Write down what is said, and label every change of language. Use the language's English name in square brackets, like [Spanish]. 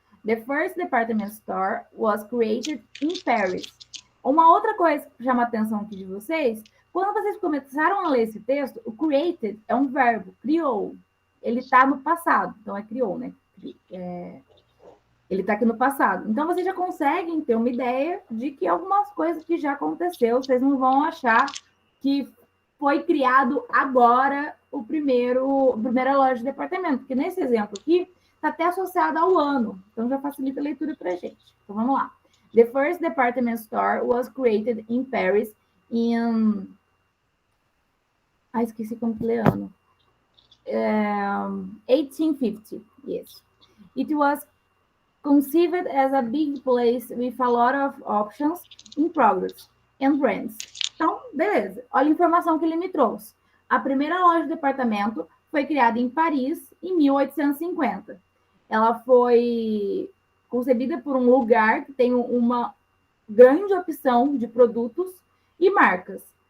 [English] The first department store was created in Paris. [Portuguese] Uma outra coisa que chama a atenção aqui de vocês, quando vocês começaram a ler esse texto, o created é um verbo, criou. Ele está no passado, então é criou, né? Ele está aqui no passado. Então, vocês já conseguem ter uma ideia de que algumas coisas que já aconteceu, vocês não vão achar que foi criado agora a primeira loja de departamento. Porque nesse exemplo aqui, está até associada ao ano, então já facilita a leitura para a gente. Então vamos lá. [English] The first department store was created in Paris in... [Portuguese] esqueci como que é ano. 1850, yes. [English] It was conceived as a big place with a lot of options in products and brands. [Portuguese] Então, beleza. Olha a informação que ele me trouxe. A primeira loja de departamento foi criada em Paris em 1850. Ela foi concebida por um lugar que tem uma grande opção de produtos e marcas.